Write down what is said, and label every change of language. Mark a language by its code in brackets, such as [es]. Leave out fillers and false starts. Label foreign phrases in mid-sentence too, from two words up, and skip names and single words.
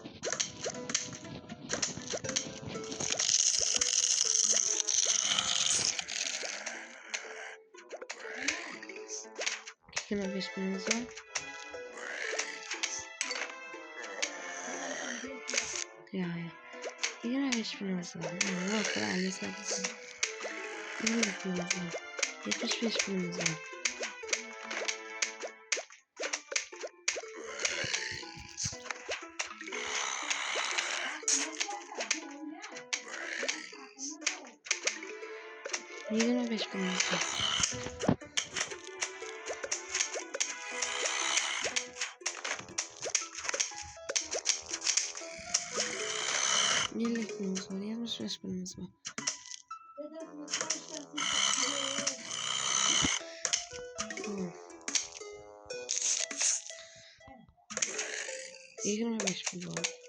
[uz] 25 pulimiz bor. Ya. 25 pulimiz bor. [tr] Yok, almış zaten. [uz] 25 pulimiz bor. 75 pulimiz bor. Yigirma beş pulimiz bor. [tr] 50 pulimiz var. 75 pulimiz var. Yigirma beş pul oldu.